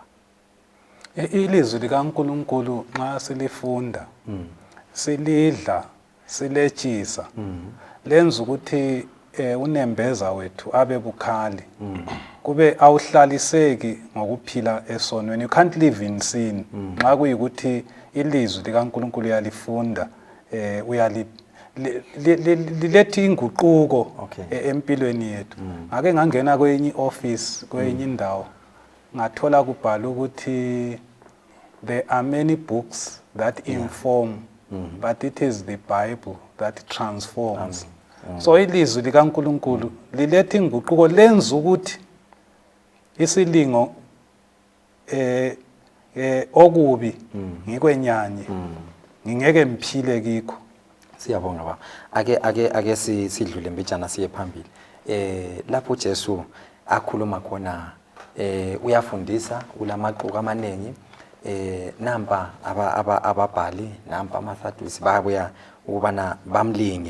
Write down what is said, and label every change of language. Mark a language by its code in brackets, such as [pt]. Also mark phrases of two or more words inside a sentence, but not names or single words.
[nd] Ilizwi likaNkulunkulu nxa silifunda, silidla, siletshisa, lenza ukuthi unembeza wethu abe bukhali. Kube awuhlaliseki ngokuphila esonweni. [en] You can't live in sin. [nd] Nxa kuyikuthi ilizwi likaNkulunkulu uyalifunda, lilethi inguquko empilweni yethu. Ngake ngangena kwenye office, kwenye indawo, ngathola kubhala ukuthi [en] there are many books that inform, but it is the Bible that transforms. [nd] So ilizwi likaNkulunkulu lilethi inguquko, lenza ukuthi isilingo okubi ngikwenyanye ngingeke mphile kikho. Siyabonga baba. Ake sidlule mbijana siye phambili. Lapho uJesu akhuluma khona uyafundisa ulamaqoqa amaningi namba ababhali namba amaSadusi babuya ukubana bamlinge.